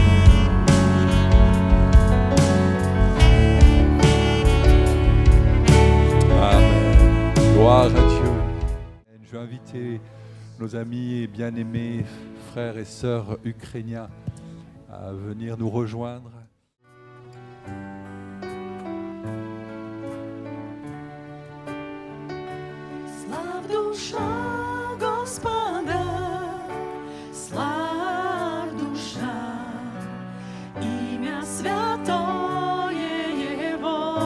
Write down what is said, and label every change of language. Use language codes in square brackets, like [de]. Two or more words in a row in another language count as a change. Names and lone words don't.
[fr] Amen. Gloire à Dieu. Je vais inviter nos amis et bien-aimés frères et sœurs ukrainiens à venir nous rejoindre. [ru] Слав душа Господа, слав душа, имя святое Его.